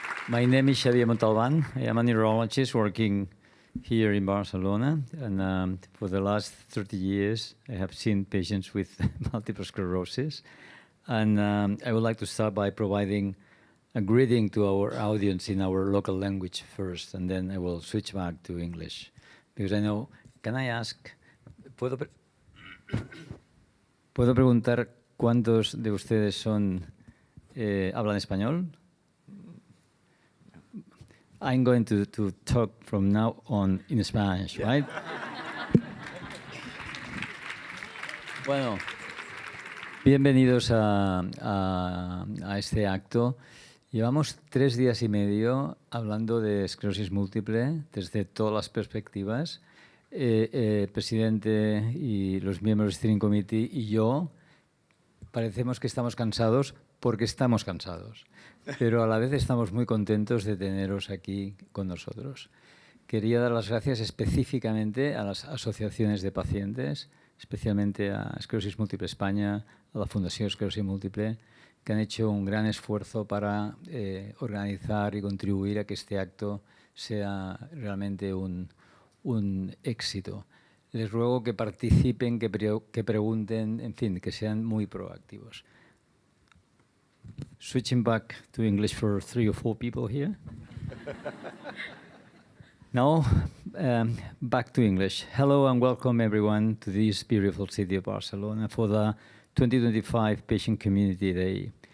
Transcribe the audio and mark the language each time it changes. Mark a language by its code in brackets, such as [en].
[en] My name is Xavier Montalban. I am a neurologist working here in Barcelona, and for the last 30 years, I have seen patients with multiple sclerosis. And I would like to start by providing a greeting to our audience in our local language first, and then I will switch back to English. Because I know, can I ask, [es] ¿puedo preguntar cuántos de ustedes hablan español? [en] I'm going to talk from now on in Spanish, right? [es] Bueno, bienvenidos a este acto. Llevamos 3 días y medio hablando de esclerosis múltiple desde todas las perspectivas. El presidente y los miembros del Steering Committee y yo parecemos que estamos cansados porque estamos cansados, pero a la vez estamos muy contentos de teneros aquí con nosotros. Quería dar las gracias específicamente a las asociaciones de pacientes, especialmente a Esclerosis Múltiple España, a la Fundación Esclerosis Múltiple, que han hecho un gran esfuerzo para organizar y contribuir a que este acto sea realmente un éxito. Les ruego que participen, que pregunten, en fin, que sean muy proactivos. [en] Switching back to English for 3 or 4 people here. Now, back to English. Hello and welcome everyone to this beautiful city of Barcelona for the 2025 Patient Community Day.